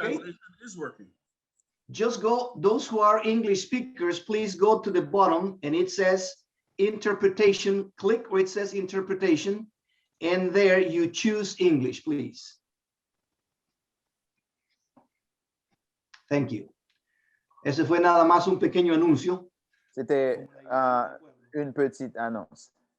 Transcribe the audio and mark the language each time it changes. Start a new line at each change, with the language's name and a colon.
English: translation is working. Just go, those who are English speakers, please go to the bottom and it says interpretation. Click where it says interpretation, and there you choose English, please. Thank you.
Spanish: Ese fue nada más un pequeño anuncio.
French: C'était une petite annonce.